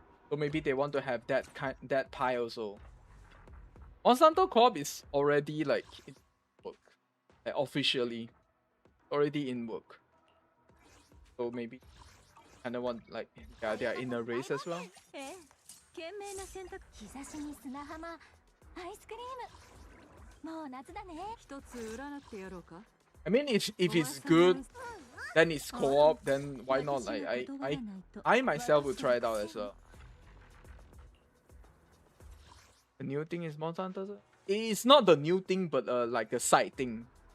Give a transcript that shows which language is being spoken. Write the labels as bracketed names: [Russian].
[English] So maybe they want to have that pie also. Monster Hunter Co-op is already like in work, like officially already in work. So maybe kind of want like they are in a race as well. [Japanese] 懸命な選択。日差しに砂浜、アイスクリーム。もう夏だね。一つ占ってやろうか。 [English] I mean, if it's good, then it's co-op. Then why not? Like I myself will try it out as well. The new thing is Monster Hunter. It's not the new thing, but like a side thing.